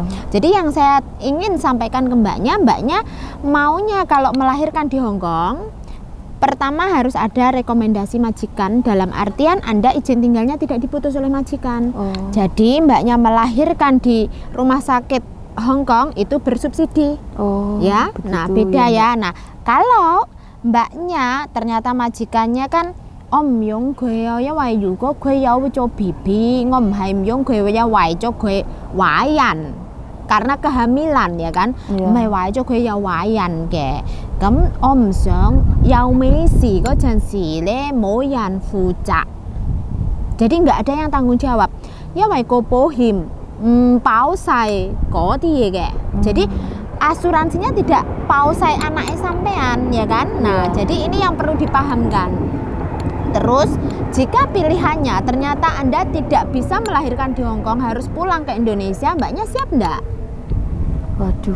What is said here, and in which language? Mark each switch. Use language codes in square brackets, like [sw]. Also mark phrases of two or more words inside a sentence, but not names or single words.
[id] jadi yang saya ingin sampaikan ke mbaknya maunya kalau melahirkan di Hong Kong, pertama harus ada rekomendasi majikan, dalam artian Anda izin tinggalnya tidak diputus oleh majikan. Oh. Jadi mbaknya melahirkan di rumah sakit Hong Kong itu bersubsidi. Oh, Ya, begitu nah beda ya. Nah, kalau mbaknya ternyata majikannya kan Om Yung [yue] 佢啊，因為如果佢有咗 BB， 我唔係唔用佢，因為咗佢懷孕 ， [id] karena kehamilan ya kan， [yue] 唔係為咗佢有懷孕嘅，咁我唔想有咩事嗰陣時咧冇人負責， [id] jadi nggak ada yang tanggung jawab， [yue] 因為個保險唔包晒嗰啲嘢嘅， [id] jadi asuransinya tidak pausai anaknya sampean ya kan. Nah, jadi ini yang perlu dipahamkan. Terus, jika pilihannya ternyata Anda tidak bisa melahirkan di Hong Kong, harus pulang ke Indonesia, mbaknya siap enggak? Waduh,